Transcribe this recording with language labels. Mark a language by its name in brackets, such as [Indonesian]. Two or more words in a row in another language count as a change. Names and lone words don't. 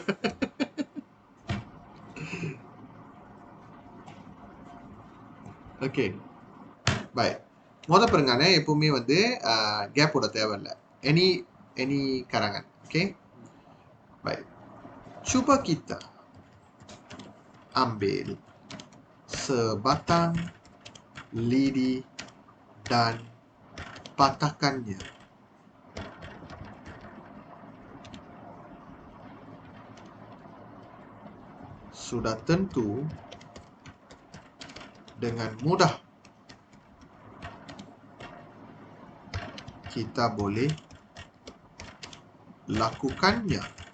[English] okay bye. [Tamil] முத பாருங்க, எப்பவுமே வந்து கேப்போட தேவையில்லை. [Malay] எனி karangan. Okay, baik. Cuba kita ambil sebatang lidi dan patahkannya. Sudah tentu dengan mudah kita boleh lakukannya.